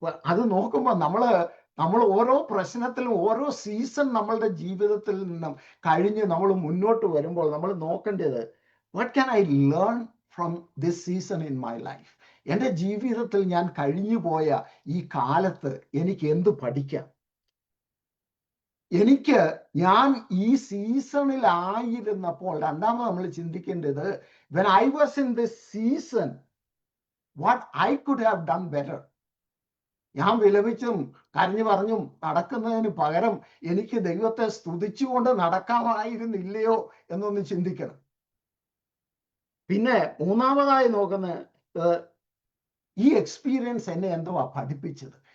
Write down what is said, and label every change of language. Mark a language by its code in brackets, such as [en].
[ml] അത് നോക്കുമ്പോൾ നമ്മൾ ഓരോ പ്രശ്നത്തിലും ഓരോ സീസൺ നമ്മളുടെ ജീവിതത്തിൽ നിന്നും കഴിഞ്ഞ് നമ്മൾ മുന്നോട്ട് വരുമ്പോൾ നമ്മൾ നോക്കേണ്ടത്, [en] What can I learn from this season in my life? [ml] എൻ്റെ ജീവിതത്തിൽ ഞാൻ കഴിഞ്ഞു പോയ ഈ കാലത്ത് എനിക്ക് എന്ത് പഠിക്കാം? ഞാൻ ഈ സീസണിലായിരുന്നപ്പോൾ രണ്ടാമത് നമ്മൾ ചിന്തിക്കേണ്ടത്, [en] when I was in this season, what I could have done better. [ml] ഞാൻ വിലപിച്ചും കരഞ്ഞു പറഞ്ഞും നടക്കുന്നതിന് പകരം എനിക്ക് ദൈവത്തെ സ്തുതിച്ചുകൊണ്ട് നടക്കാമായിരുന്നില്ലയോ എന്നൊന്ന് ചിന്തിക്കണം. പിന്നെ മൂന്നാമതായി നോക്കുന്ന ഈ എക്സ്പീരിയൻസ് എന്നെ എന്തുവാ പഠിപ്പിച്ചത്?